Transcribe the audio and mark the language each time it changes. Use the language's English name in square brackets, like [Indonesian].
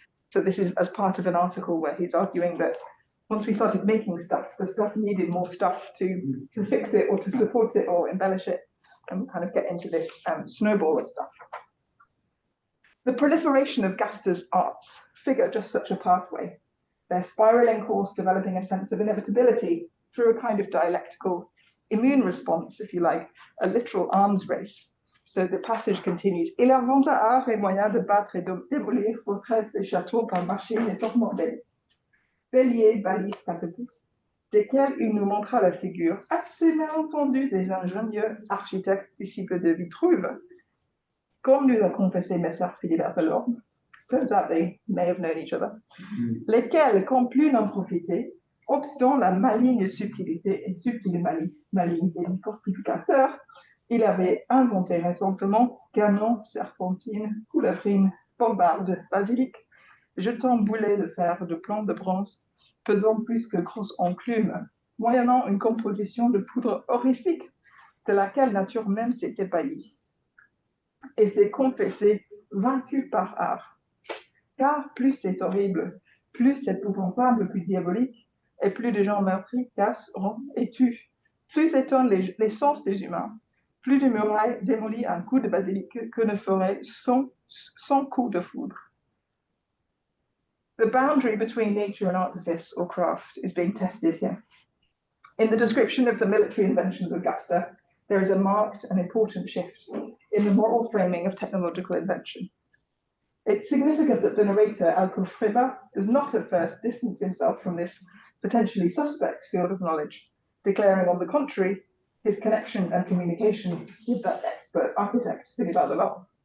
[English] So this is as part of an article where he's arguing that once we started making stuff, the stuff needed more stuff to fix it or to support it or embellish it, and we kind of get into this snowball of stuff. The proliferation of Gasta's arts figure just such a pathway. Their spiraling course developing a sense of inevitability through a kind of dialectical immune response, if you like, a literal arms race. So the passage continues. [French] Il inventa art et moyen de battre et de démolir forteresses et châteaux par machines et tourments béliers, balises, catapultes, desquels il nous montra la figure assez mal entendue des ingénieux architectes disciples de Vitruve, comme nous a confessé Messire Philibert Delorme. [English] Turns out they may have known each other. [French] Lesquels, comme plus n'en profiter, obstant la maligne subtilité et subtile malignité du fortificateur, il avait inventé récemment canon, serpentine, coulevrine, bombarde, basilic, jetant boulets de fer de plomb de bronze, pesant plus que grosse enclume, moyennant une composition de poudre horrifique, de laquelle nature même s'est ébahie. Et s'est confessé vaincu par art. Car plus c'est horrible, plus c'est épouvantable, plus diabolique, et plus de gens meurtris, cassent, rompent et tuent, plus étonnent les sens des humains, plus de murailles démolies un coup de basilic que ne ferait 100 coups de foudre. [English] The boundary between nature and artifice or craft is being tested here. In the description of the military inventions of Gaster, there is a marked and important shift in the moral framing of technological invention. It's significant that the narrator, Alcofreba, does not at first distance himself from this potentially suspect field of knowledge, declaring on the contrary his connection and communication with that expert architect, Philippe Adelon.